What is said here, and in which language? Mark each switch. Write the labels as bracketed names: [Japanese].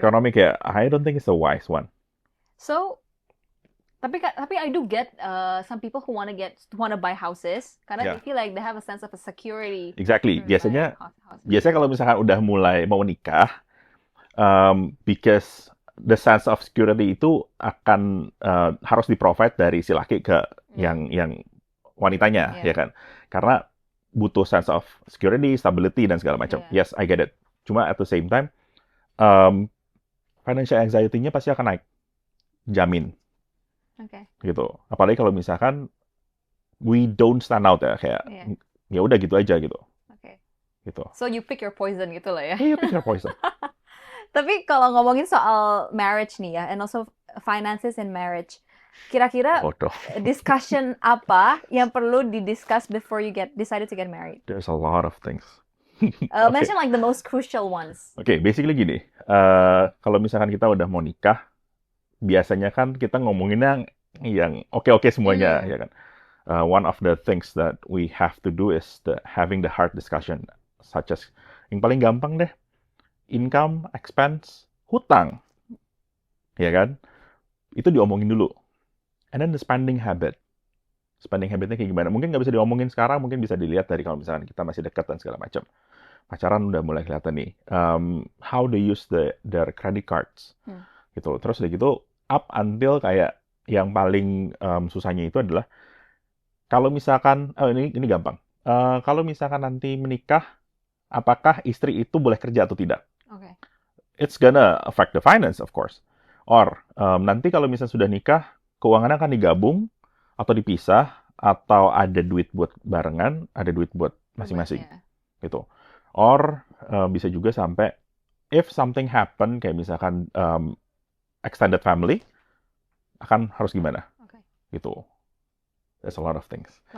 [English] kayak, I don't think it's a wise one. So, tapi I do get some people who wanna buy houses [Indonesian] karena [English] Yeah. they feel like they have a sense of a security. Exactly. [Indonesian] Biasanya [English] Houses. [Indonesian] kalau misalkan udah mulai mau nikah, [English] because the sense of security [Indonesian] itu akan harus di-provide dari si laki ke yang wanitanya, [English] Yeah. [Indonesian] ya kan? Karena butuh [English] sense of security, stability, [Indonesian] dan segala macam. [English] Yeah. Yes, I get it. Cuma at the same time, financial anxiety-nya [Indonesian] pasti akan naik. Jamin. [English] Okay. [Indonesian] Gitu. Apalagi kalau misalkan [English] we don't stand out [Indonesian] ya, kayak ya udah gitu aja gitu. [English] Okay. [Indonesian] Gitu. [English] So you pick your poison [Indonesian] gitu lah ya. [English] Yeah, you pick your poison. [Indonesian] Tapi kalau ngomongin soal [English] marriage nih ya, and also finances in marriage, kira-kira discussion [Indonesian] apa yang perlu didiscuss [English] before you decided to get married? There's a lot of things. Mention like the most crucial ones. [Indonesian] Oke, basically gini. Kalau misalkan kita udah mau nikah, biasanya kan kita ngomonginnya yang oke-oke semuanya, ya kan? [English] One of the things that we have to do is having the hard discussion, such as [Indonesian] yang paling gampang deh, [English] income, expense, [Indonesian] hutang, ya kan? Itu diomongin dulu. [English] And then the spending habit. [Indonesian] Spending habitnya kayak gimana? Mungkin nggak bisa diomongin sekarang, mungkin bisa dilihat dari kalau misalkan kita masih dekat dan segala macam. Pacaran udah mulai kelihatan nih. [English] How they use their credit cards. [Indonesian] Gitu. Terus udah gitu, [English] up until [Indonesian] kayak yang paling susahnya itu adalah kalau misalkan, ini gampang. Kalau misalkan nanti menikah, apakah istri itu boleh kerja atau tidak? [English] Okay. It's gonna affect the finance, of course. [Indonesian] Or, nanti kalau misalnya sudah nikah, keuangannya akan digabung, atau dipisah, atau ada duit buat barengan, ada duit buat masing-masing. [English] Gitu. Or, [Indonesian] bisa juga sampai, [English] if something happen, kayak misalkan extended family, [Indonesian] akan harus gimana? [English] Okay. Gitu. There's a lot of things.